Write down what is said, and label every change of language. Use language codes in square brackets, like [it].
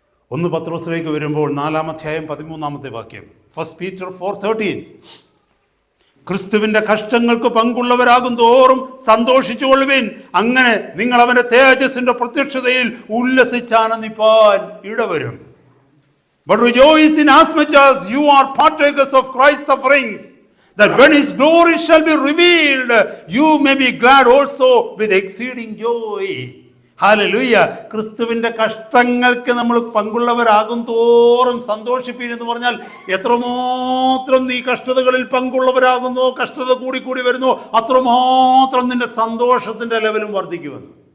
[ml] 1 പത്രോസിലേക്ക് വരുമ്പോൾ 4-ാം അധ്യായം 13-ാമത്തെ വാക്യം, 1 Peter 4:13, ക്രിസ്തുവിന്റെ കഷ്ടങ്ങൾക്ക് പങ്കുള്ളവരാകും തോറും സന്തോഷിച്ചുകൊള്ളുവിൻ, അങ്ങനെ നിങ്ങൾ അവന്റെ തേജസ്സിന്റെ പ്രത്യക്ഷതയിൽ ഉല്ലസിച്ചാനന്ദിപ്പാൻ ഇടവരും. [en] But rejoice in as much as you are partakers of Christ's sufferings, that when his glory shall be revealed, you may be glad also with exceeding joy. [ml] Hallelujah. ക്രിസ്തുവിന്റെ കഷ്ടങ്ങൾക്ക് നമ്മൾ പങ്കുള്ളവരാകും തോറും സന്തോഷിപ്പീൻ എന്ന് പറഞ്ഞാൽ എത്രമാത്രം നീ കഷ്ടതകളിൽ പങ്കുള്ളവരാകുന്നോ, കഷ്ടത കൂടി വരുന്നു, അത്രമാത്രം നിന്റെ സന്തോഷത്തിന്റെ ലെവലും വർദ്ധിക്കുമെന്ന്.